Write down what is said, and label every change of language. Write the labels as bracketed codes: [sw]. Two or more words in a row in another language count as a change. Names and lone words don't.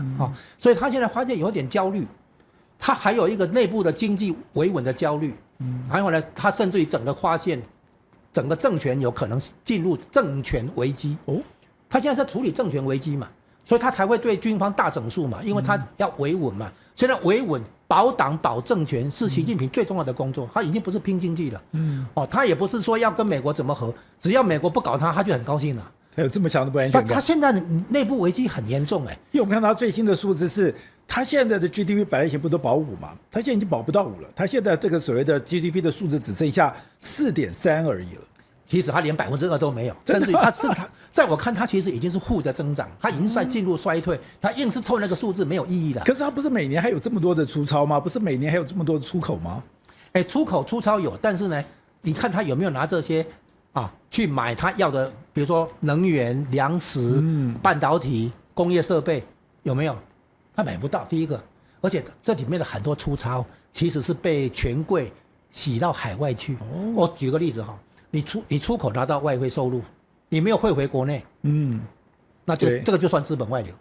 [zh] 所以他現在發現有點焦慮，他還有一個內部的經濟維穩的焦慮。然後呢，他甚至於發現整個政權有可能進入政權危機。他現在是處理政權危機嘛，所以他才會對軍方大整肅嘛，因為他要維穩嘛。現在維穩、保黨、保政權是習近平最重要的工作，他已經不是拼經濟了。他也不是說要跟美國怎麼和，只要美國不搞他就很高興了。他有這麼強的不安全感。他現在內部危機很嚴重因為我們看到他最新的數字是，他現在的 GDP 本來以前不都保5嘛，他現在已經保不到5了，他現在這個所謂的 GDP 的數字只剩下4.3而已了。其實他連2%都沒有，甚至於他在我看他其實已經是負的增长，他已經進入衰退，他硬是湊那個數字沒有意義了。可是他不是每年還有這麼多的出超嗎？不是每年還有這麼多的出口嗎？出口出超有，但是呢，你看他有沒有拿這些去買他要的，比如說能源、糧食、半導體、工業設備，有沒有？他買不到。第一個，而且這裡面的很多出鈔其實是被權貴洗到海外去。我舉個例子哈，你出口拿到外匯收入，你沒有匯回國內，那這個就算資本外流。